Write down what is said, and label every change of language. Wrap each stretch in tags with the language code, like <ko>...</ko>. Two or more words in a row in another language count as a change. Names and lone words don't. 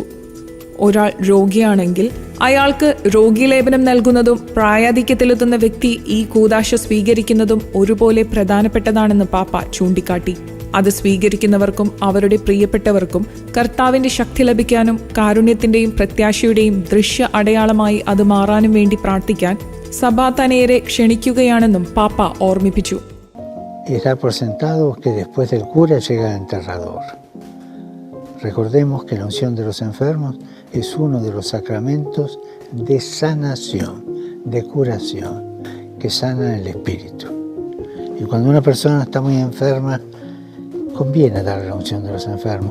<ml>ഒരാൾ രോഗിയാണെങ്കിൽ അയാൾക്ക് രോഗീലേപനം നൽകുന്നതും പ്രായാധിക്യത്തിലെത്തുന്ന വ്യക്തി ഈ കൂദാശ സ്വീകരിക്കുന്നതും ഒരുപോലെ പ്രധാനപ്പെട്ടതാണെന്ന് പാപ്പ ചൂണ്ടിക്കാട്ടി. അത് സ്വീകരിക്കുന്നവർക്കും അവരുടെ പ്രിയപ്പെട്ടവർക്കും കർത്താവിന്റെ ശക്തി ലഭിക്കാനും കാരുണ്യത്തിന്റെയും പ്രത്യാശയുടെയും ദൃശ്യ അടയാളമായി അത് മാറാനും വേണ്ടി പ്രാർത്ഥിക്കാൻ സഭാതനയരെ ക്ഷണിക്കുകയാണെന്നും പാപ്പ ഓർമ്മിപ്പിച്ചു.</ml> <es>Y dar por sentado que después del cura llega el enterrador. Recordemos que la unción de los enfermos es uno de los sacramentos de sanación, de curación, que sanan el espíritu. Y cuando una persona está muy enferma, conviene darle la unción de los enfermos.</es>